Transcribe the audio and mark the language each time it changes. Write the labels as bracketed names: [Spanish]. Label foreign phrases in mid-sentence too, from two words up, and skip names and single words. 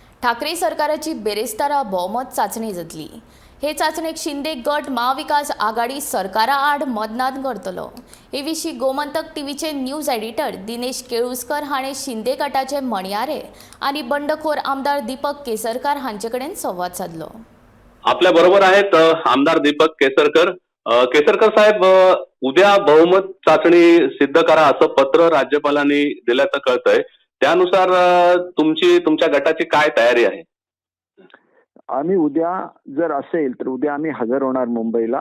[Konkani] ठाकरे सरकाराची बेरेस्तारा बहुमत चाचणी जातली। हे चाचणेक शिंदे गट महाविकास आघाडी सरकारा आड मतदान करतलो। हे विशीं गोमंतक टीव्हीचे [English] news editor [Konkani] दिनेश केळुस्कर हाणें शिंदे गटाचे मणियारे आनी बंडखोर आमदार दीपक केसरकार हांचे कडेन संवाद साधलो। [Marathi] आपल्या बरोबर आहेत आमदार दीपक केसरकर। केसरकर साहेब, उद्या बहुमत चाचणी सिद्ध करा असं पत्र राज्यपालांनी दिल्याचं कळतंय। त्यानुसार तुमच्या गटाची काय तयारी आहे? आम्ही उद्या जर असेल तर उद्या आम्ही हजर होणार मुंबईला।